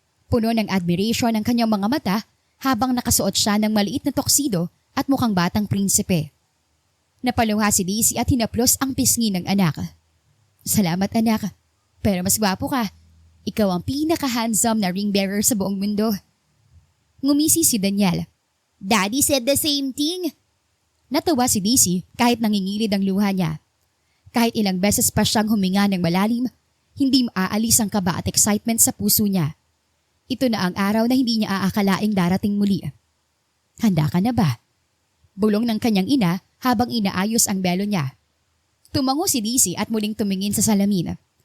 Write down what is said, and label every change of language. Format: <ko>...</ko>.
<tl>Puno ng admiration ang kanyang mga mata habang nakasuot siya ng maliit na tuxedo at mukhang batang prinsipe. Napaluha si Daisy at hinaplos ang pisngi ng anak. "Salamat anak, pero mas gwapo ka. Ikaw ang pinaka-handsome na ring bearer sa buong mundo." Ngumisi si Daniel.</tl> <en>Daddy said the same thing.</en> <tl>Natawa si Daisy kahit nangingilid ang luha niya. Kahit ilang beses pa siyang huminga ng malalim, hindi maaalis ang kaba at excitement sa puso niya. Ito na ang araw na hindi niya aakalaing darating muli. "Handa ka na ba?" Bulong ng kanyang ina habang inaayos ang belo niya. Tumango si Daisy at muling tumingin sa salamin.</tl>